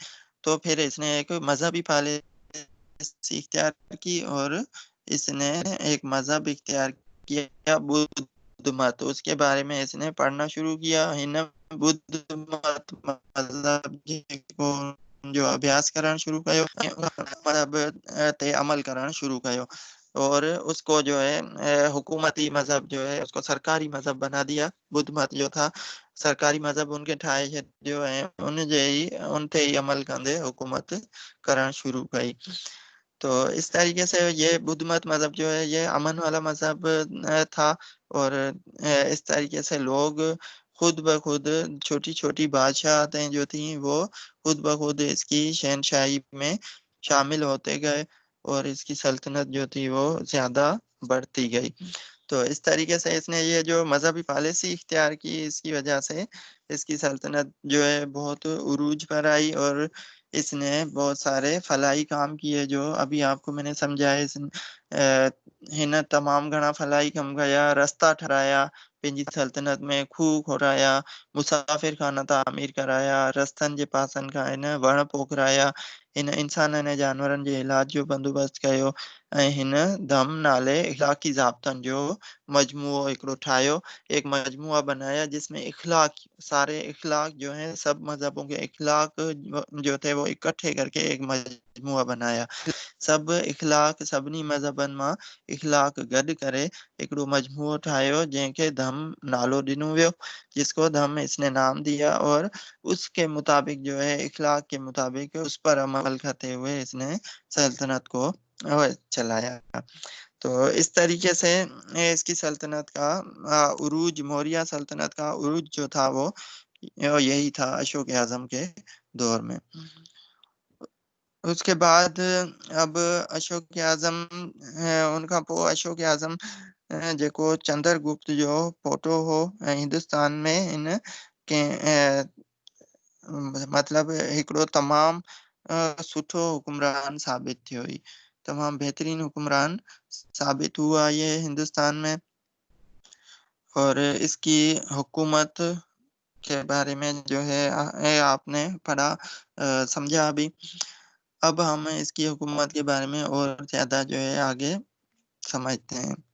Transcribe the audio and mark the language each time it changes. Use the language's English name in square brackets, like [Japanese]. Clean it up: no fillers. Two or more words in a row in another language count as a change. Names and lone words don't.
[Hindi] तो फिर इसने एक मजहबी पॉलिसी इख्तियार की और इसने एक मजहब इख्तियार किया, बुद्ध मत। उसके बारे में इसने पढ़ना शुरू किया। [Sindhi] हिन बुद्ध मत मजहब को जो अभ्यास करण शुरू कयो, मजहब ते अमल करण शुरू कयो, [Hindi] और उसको जो है हुकूमती मजहब जो है उसको सरकारी मजहब बना दिया। बुद्ध मत जो था सरकारी मजहब [Sindhi] उनके ठाहे छॾियो ऐं उन ते ही अमल कंदे हुकूमत करण शुरू कई। [Hindi] तो इस तरीके से ये बुद्ध मत मजहब जो है ये अमन वाला मजहब था, और इस तरीके से लोग खुद ब खुद, छोटी छोटी बादशाहतें जो थी वो खुद ब खुद इसकी शहनशाही में शामिल होते गए, और इसकी सल्तनत जो थी वो ज्यादा बढ़ती गई। तो इस तरीके से इसने ये जो मजहबी पॉलिसी इख्तियार की, इसकी वजह से इसकी सल्तनत जो है बहुत उरूज पर आई, और इसने बहुत सारे फलाई काम किए जो अभी आपको मैंने समझाए। [Sindhi] हिन तमाम घणा फलाई कम कया, रस्ता ठहाराया पंहिंजी सल्तनत में, खूह खोराया, मुसाफ़िर खाना तामीर कराया, रस्तनि जे पासनि खां हिन वण पोखराया, हिन इंसाननि ऐं जानवरनि जे इलाज जो बंदोबस्तु कयो, ऐं हिन धम नाले इखलाकी ज़ाब्तनि जो मजमूओ हिकिड़ो ठाहियो, [Hindi] एक मजमूआ बनाया जिसमें इखलाक सारे इखलाक जो हैं सब मजहबों के इखलाक जो थे वो इकट्ठे करके एक मजमूआ बनाया। [Sindhi] सब इखलाक सभिनी मज़हबनि मां इखलाक गॾु करे हिकिड़ो मजमूओ ठाहियो जंहिंखे धम नालो ॾिनो वियो, [Hindi] जिसको धम इसने नाम दिया और उसके मुताबिक जो है इखलाक के मुताबिक उस पर अमल करते हुए इसने सल्तनत को चलाया। तो इस तरीके से इसकी सल्तनत का उरूज, मौर्य सल्तनत का उरूज जो था वो यही था अशोक आजम के दौर में। उसके बाद अब अशोक आजम [Sindhi] उनका पोइ अशोक आजम जेको चंद्रगुप्त जो पोटो हो ऐं हिंदुस्तान में इन के मतलब हिकिड़ो तमामु सुठो हुकुमरान साबित थियो हुई, तमामु [Hindi] बहतरीन हुकुमरान साबित हुआ ये हिंदुस्तान में। और इसकी हुकूमत के बारे में जो है आपने पढ़ा, समझा भी। अब हम इसकी हुकूमत के बारे में और ज़्यादा जो है आगे समझते हैं।